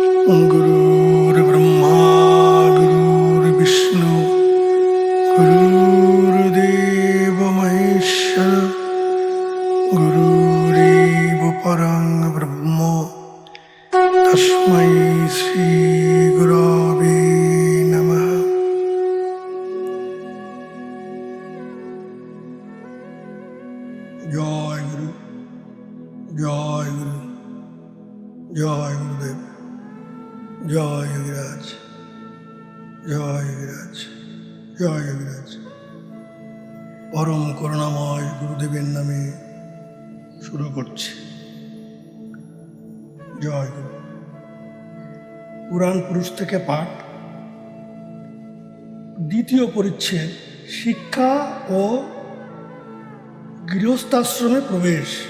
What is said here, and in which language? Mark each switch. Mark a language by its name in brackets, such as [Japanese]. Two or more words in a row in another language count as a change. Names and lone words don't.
[Sanskrit] गुरुर्ब्रह्मा गुरुर्विष्णु गुरुर्देव महेश्वर गुरुरेव परं ब्रह्म तस्मै श्री गुरवे नमः। जय गुरु जय गुरु जय गुरुदेव [Bangla] জয় যোগীরাজ জয় যোগীরাজ জয় যোগীরাজ। পরম করুণাময় গুরুদেবের নামে শুরু করছি। জয় গুরু। পুরাণ পুরুষ থেকে পাঠ, দ্বিতীয় পরিচ্ছেদ, শিক্ষা ও গৃহস্থাশ্রমে প্রবেশ।